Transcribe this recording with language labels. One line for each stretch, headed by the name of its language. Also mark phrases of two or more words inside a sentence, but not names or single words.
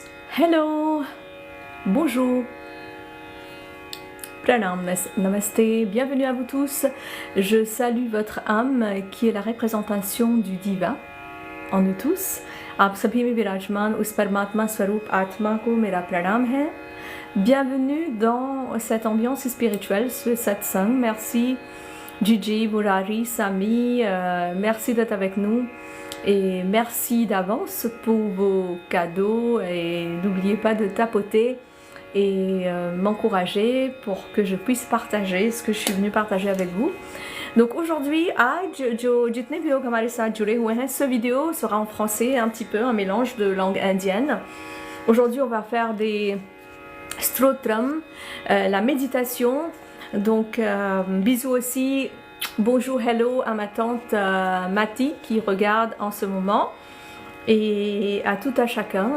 French: Hello, bonjour, pranam, namasté, bienvenue à vous tous. Je salue votre âme qui est la représentation du divin en nous tous.
Hindi: आप सभी में विराजमान उस परमात्मा स्वरूप आत्मा को मेरा प्रणाम है.
French: Bienvenue dans cette ambiance spirituelle, ce satsang. Merci Gigi, Murari, Sami, merci d'être avec nous. Et merci d'avance pour vos cadeaux et n'oubliez pas de tapoter et m'encourager pour que je puisse partager ce que je suis venue partager avec vous. Donc aujourd'hui,
Hindi: जितने भी लोग हमारे साथ जुड़े हुए हैं,
French: ce vidéo sera en français, un petit peu un mélange de langue indienne. Aujourd'hui, on va faire des stotram, la méditation. Donc bisous aussi. Bonjour, hello à ma tante Mati qui regarde en ce moment et à tout à chacun.